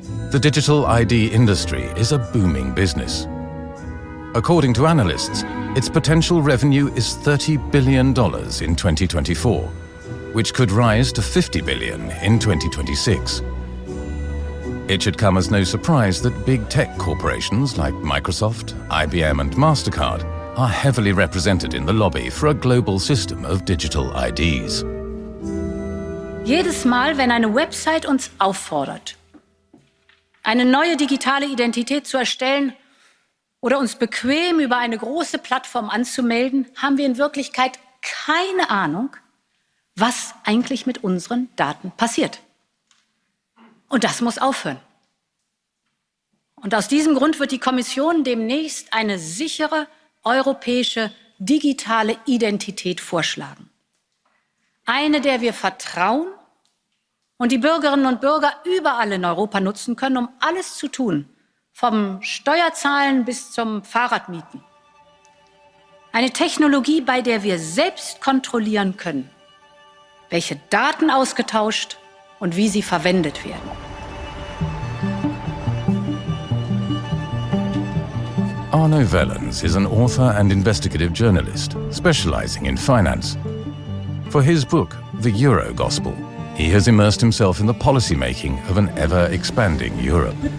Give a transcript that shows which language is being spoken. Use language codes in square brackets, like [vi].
[en] The digital ID industry is a booming business. According to analysts, its potential revenue is $30 billion in 2024, which could rise to $50 billion in 2026. It should come as no surprise that big tech corporations like Microsoft, IBM and MasterCard are heavily represented in the lobby for a global system of digital IDs. [de] Jedes Mal, wenn eine Website uns auffordert, eine neue digitale Identität zu erstellen oder uns bequem über eine große Plattform anzumelden, haben wir in Wirklichkeit keine Ahnung, was eigentlich mit unseren Daten passiert. Und das muss aufhören. Und aus diesem Grund wird die Kommission demnächst eine sichere europäische digitale Identität vorschlagen. Eine, der wir vertrauen und die Bürgerinnen und Bürger überall in Europa nutzen können, um alles zu tun, vom Steuerzahlen bis zum Fahrradmieten. Eine Technologie, bei der wir selbst kontrollieren können, welche Daten ausgetauscht und wie sie verwendet werden. [en] Arno Wellens is an author and investigative journalist specializing in finance. For his book, The Euro Gospel, he has immersed himself in the policy-making of an ever-expanding Europe.